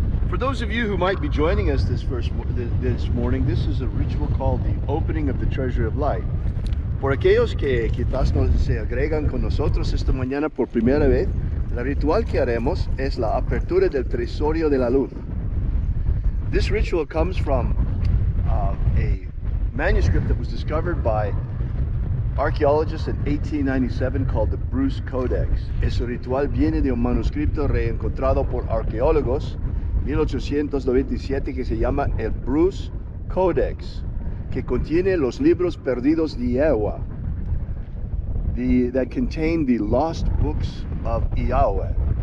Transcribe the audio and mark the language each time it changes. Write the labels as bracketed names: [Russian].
[English] For those of you who might be joining us this morning, this is a ritual called the opening of the Treasury of Light. [Spanish] Por aquellos que quizás se agregan con nosotros esta mañana por primera vez, el ritual que haremos es la apertura del Treasurio de la Luz. [English] This ritual comes from a manuscript that was discovered by archeologists in 1897 called the Bruce Codex. [Spanish] Ese ritual viene de un manuscrito reencontrado por arqueólogos 1897 que se llama el Bruce Codex, que contiene los libros perdidos de Yahweh, [English] that contain the lost books of Yahweh.